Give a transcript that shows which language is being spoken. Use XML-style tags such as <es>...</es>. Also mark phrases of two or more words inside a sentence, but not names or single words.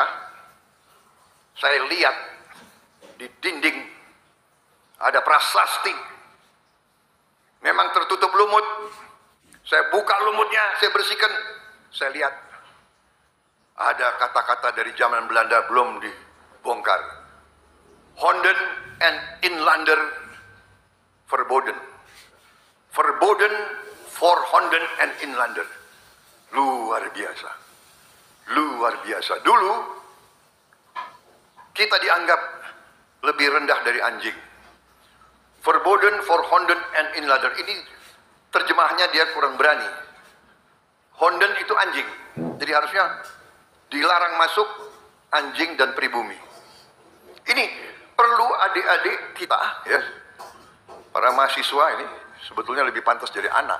<id>Saya lihat di dinding ada prasasti, memang tertutup lumut. Saya buka lumutnya, saya bersihkan, saya lihat ada kata-kata dari zaman Belanda belum dibongkar.</id> <nl>Honden en Inlander verboden. Verboden for Honden en Inlander.</nl> <id>Luar biasa. Luar biasa. Dulu kita dianggap lebih rendah dari anjing.</id> <nl>Verboden for Honden and Inlander.</nl> <id>Ini terjemahnya dia kurang berani. Honden itu anjing. Jadi harusnya dilarang masuk anjing dan pribumi. Ini perlu adik-adik kita, ya, para mahasiswa ini sebetulnya lebih pantas jadi anak.</id>